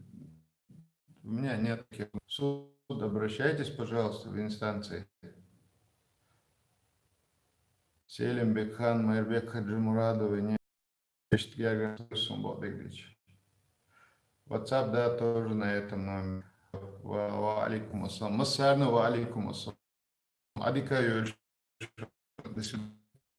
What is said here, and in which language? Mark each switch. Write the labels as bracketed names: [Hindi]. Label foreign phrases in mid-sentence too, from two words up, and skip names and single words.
[Russian] У меня нет таких. Суд, обращайтесь, пожалуйста, в инстанции. Селим Бекхан, Майербек Хаджимурадовы, не WhatsApp, да, тоже на этом номере. [Arabic] وعليكم السلام. مسرنا وعليكم السلام. Адика Юльш. [Russian] До свидания.